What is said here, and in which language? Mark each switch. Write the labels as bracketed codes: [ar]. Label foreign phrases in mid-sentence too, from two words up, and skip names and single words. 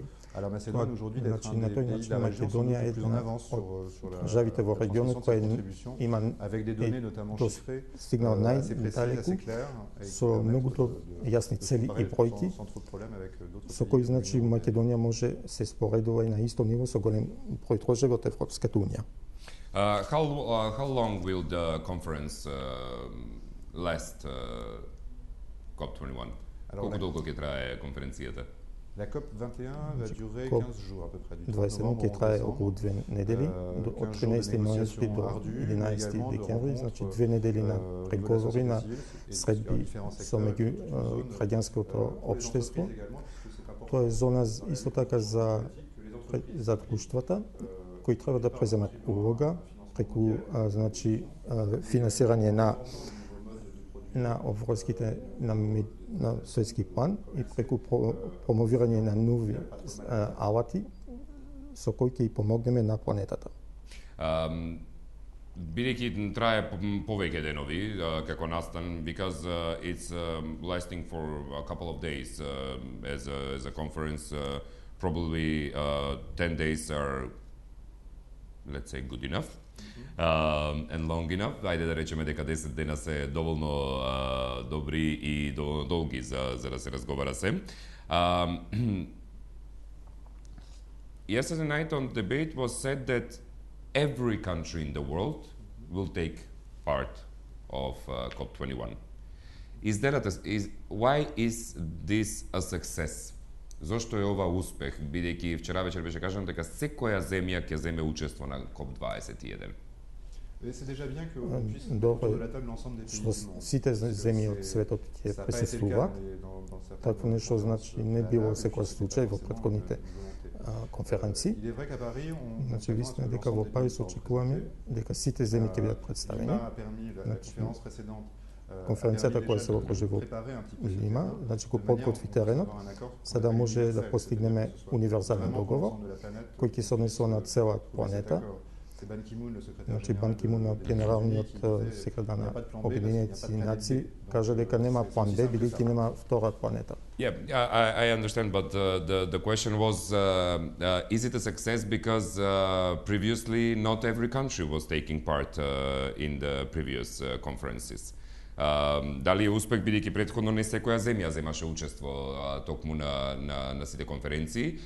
[mk] Значи на тој начин Македонија е една од државите во регионот која има стигнала најдалеку со многуто јасни цели и бројки со кои значи Македонија може се споредува и на исто ниво со голем број држави од Европската унија. [en] How long will the conference last, COP21? [mk] Колку долго ќе трае конференцијата? [fr] La COP21 va durer 15 jours à peu près. [mk] 21 ќе трае околу 2 недели, од 13 ноември до 11 декември, значи 2 недели на преговори, на средби со меѓу граѓанското општество. Тоа е зона исто така за друштвата, кои треба да преземат улога преку значи финансирање на обврските на светски план и преку промовирање на нови алати со кои ќе помогнеме на планетата. Бидејќи трае повеќе денови како настан, [en] because it's lasting for a couple of days as a conference, probably 10 days are, let's say, good enough. And long enough. [mk] Ајде да речеме дека 10 дена се доволно добри и доволно долги за да се разговара се. [en] Yesterday night on debate was said that every country in the world will take part of COP21. Why is this a success? [mk] Зошто е ова успех, бидејќи вчера вечер беше кажано дека секоја земја ќе земе учество на COP21? [fr] C'est déjà bien qu'on puisse mettre de la table l'ensemble des pays du monde. [mk] Сите земји од светот ќе присуствуваат. Такво нешто значи не било секој случај во претходните конференции. Значи, вистина дека во Париз очекуваме дека сите земји ќе бидат представени. Конференцијата која се одржи во Лима, значи го подготви теренот, за да може да постигнеме универзален договор кој ќе се однесува на цела планета. Значи Бан Ки-мун, генералниот секретар на Обединените нации, кажа дека нема план Б, бидејќи нема втора планета. [en] Yeah, I understand, but the question was, is it a success because previously not every country was taking part in the previous conferences? [mk] Дали е успех бидејќи претходно не секоја земја земаше учество токму на сите конференции?